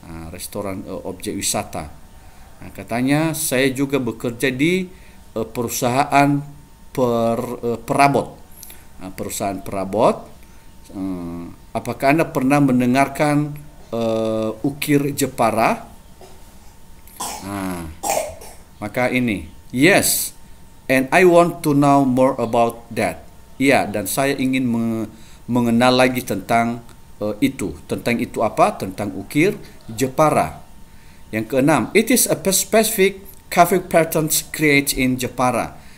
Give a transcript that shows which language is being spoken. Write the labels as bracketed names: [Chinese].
[Indonesian] Restoran objek wisata. Katanya saya juga bekerja di perusahaan perabot. Perusahaan perabot. Apakah Anda pernah mendengarkan Ukir Jepara? Maka ini, [English] yes, and I want to know more about that. [Indonesian] Ya, dan saya ingin mengenal lagi tentang itu. Tentang itu apa? Tentang Ukir Jepara. Yang keenam, [English] it is a specific carving patterns created in Jepara.